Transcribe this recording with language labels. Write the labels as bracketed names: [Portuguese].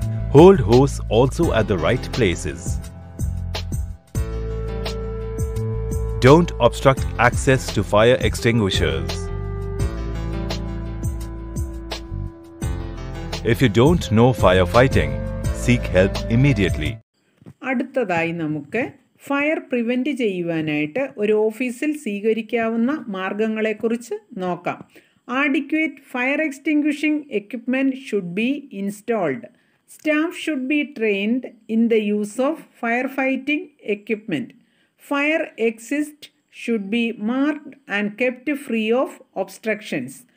[English] Hold hose also at the right places. Don't obstruct access to fire extinguishers. If you don't know firefighting, seek help immediately. [Malayalam] അടുത്തതായി നമുക്ക് fire prevent ചെയ്യുവാനായിട്ട് ഒരു ഓഫീസിൽ സ്വീകരിക്കാവുന്ന മാർഗങ്ങളെക്കുറിച്ച് നോക്കാം. [English] Adequate fire extinguishing equipment should be installed. Staff should be trained in the use of firefighting equipment. Fire exit should be marked and kept free of obstructions.